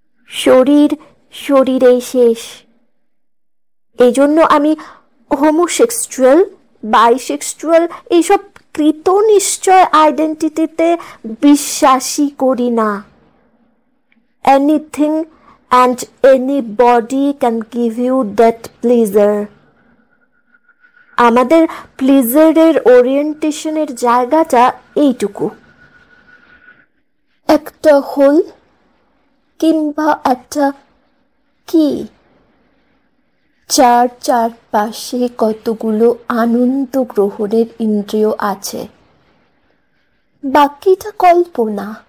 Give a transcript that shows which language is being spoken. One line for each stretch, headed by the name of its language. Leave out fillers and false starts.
Bangla: শরীর শরীরেই শেষ। এই জন্য আমি হোমোসেক্সুয়াল, বাইসেক্সুয়াল এইসব কৃত নিশ্চয় আইডেন্টিটিতে বিশ্বাসই করি না।
English: Anything and anybody can give you that pleasure.
Bangla: আমাদের প্লিজারের ওরিয়েন্টেশনের জায়গাটা এইটুকু, একটা হোল কিংবা একটা কি, যার চারপাশে কতগুলো আনন্দ গ্রহণের ইন্দ্রিয় আছে, বাকিটা কল্পনা।